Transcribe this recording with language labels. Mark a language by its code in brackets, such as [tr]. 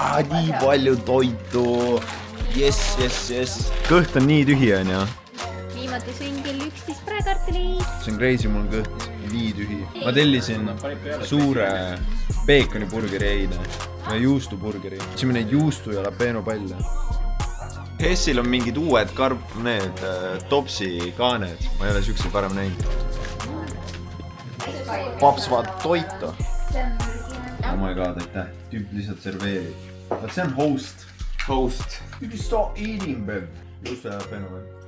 [et] Nii palju toitu. Yes. Kõht on nii tühi, on ju? Viimati sõin kell 11 praekartuleid. See on crazy, mul on kõht nii tühi. Ma tellisin suure peekoniburgeri eile ja juustuburgeri. Võtsime neid juustu ja jalapeno palle. Hessil on mingid uued need topsi kaaned. Ma ei ole siukseid varem näinud. Paps vaat toitu. [en] Oh my god, [et] aitäh. Tüüp lihtsalt serveerib. Vaat see on host. [en] You stop eating, babe. [et] Just jalapeno või?